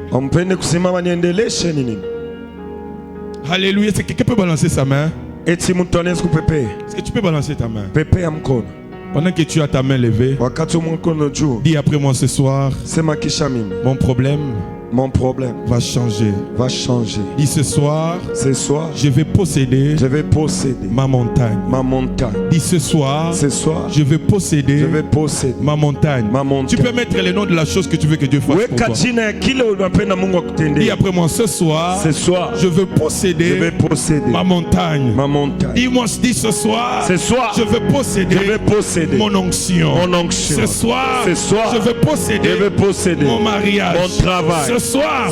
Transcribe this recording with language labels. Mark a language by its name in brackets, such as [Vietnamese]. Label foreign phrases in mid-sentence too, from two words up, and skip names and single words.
[Swahili] Mpende kusimama niendeleshe nini? [French] Alléluia. Est-ce que quelqu'un peut balancer sa main? [Swahili] Eti mtu anaweza kupepea, [French] Est-ce que tu peux balancer ta main? [Swahili] pepea mkono. [French] Pendant que tu as ta main levée, [Swahili] Wakati mkono juu, [French] dis après moi ce soir, [Swahili] sema kisha mimi, [French] mon problème mon problème va changer. va changer. Dis ce soir, Ce soir, je vais posséder je vais posséder ma montagne. ma montagne. Dis ce soir, Ce soir, je vais posséder je vais posséder ma montagne. ma montagne. Tu peux mettre le nom de la chose que tu veux que Dieu fasse pour [Swahili] Weka [French] toi. [Swahili] jina ya kile unapenda Mungu [French] Dis [Swahili] akutendee. [French] après moi ce soir, Ce soir, je veux je posséder vais posséder ma montagne. ma montagne. Dis-moi, dis ce soir, Ce soir, je veux je posséder vais posséder mon onction. mon onction. Ce soir, Ce soir, je veux posséder je vais posséder mon mariage. mon travail. Ce soir,